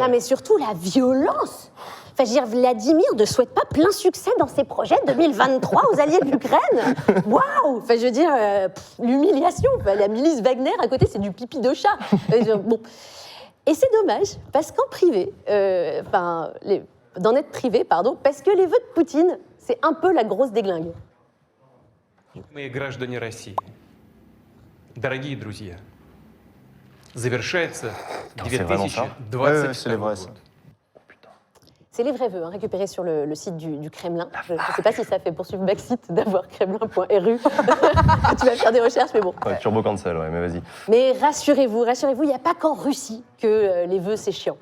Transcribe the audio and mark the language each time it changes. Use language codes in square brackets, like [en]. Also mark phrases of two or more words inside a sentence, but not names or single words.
[fr] Ah, mais surtout la violence. Enfin, je veux dire, Vladimir ne souhaite pas plein succès dans ses projets 2023 aux alliés de l'Ukraine. Waouh. Enfin, je veux dire, l'humiliation. Enfin, la milice Wagner à côté, c'est du pipi de chat. Bon. Et c'est dommage, parce qu'en privé, d'en être privé, pardon, parce que les vœux de Poutine, c'est un peu la grosse déglingue. [ru] Мои граждане России, дорогие друзья, завершается [fr] c'est vraiment ça [ru] 2022 [fr] c'est les vrais, ça. [ru] год. [fr] C'est les vrais vœux, hein, récupérés sur le site du Kremlin. Je ne sais pas si ça fait poursuivre Backseat d'avoir kremlin.ru. Tu vas faire des recherches, mais bon. Ouais, turbo cancel, ouais, mais vas-y. Mais rassurez-vous, il n'y a pas qu'en Russie que les vœux, c'est chiant.